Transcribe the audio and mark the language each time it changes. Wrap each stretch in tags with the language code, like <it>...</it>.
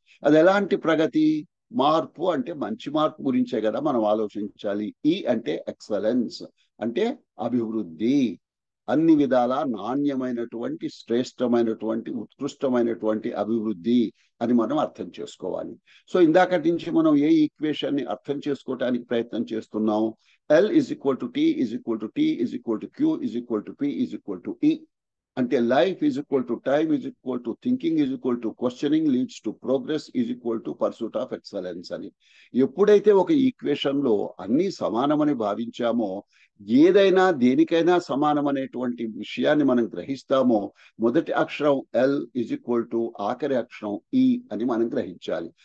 <te>అది ఎలాంటి ప్రగతి? మార్పు అంటే మంచి మార్పు గురించే కదా మనం ఆలోచించాలి. E అంటే ఎక్సలెన్స్, అంటే అభివృద్ధి. అన్ని విధాల నాణ్యమైనటువంటి శ్రేష్టమైనటువంటి ఉత్కృష్టమైనటువంటి అభివృద్ధి అని మనం అర్థం చేసుకోవాలి. సో ఇందాకటి నుంచి మనం ఏ ఈక్వేషన్ ని అర్థం చేసుకోవడానికి ప్రయత్నం చేస్తున్నాం?</te> <en>L is equal to T is equal to T is equal to Q is equal to P is equal to E. అంటే life is equal to time is equal to thinking is equal to questioning leads to progress is equal to pursuit of excellence అని.</en> <te>ఎప్పుడైతే ఒక equation లో అన్ని సమానమని భావించామో, ఏదైనా దేనికైనా సమానం అనేటువంటి విషయాన్ని మనం గ్రహిస్తామో, మొదటి అక్షరం ఎల్</te> <en>is equal to</en> <te>ఆఖరి అక్షరం ఈ అని మనం గ్రహించాలి.</te>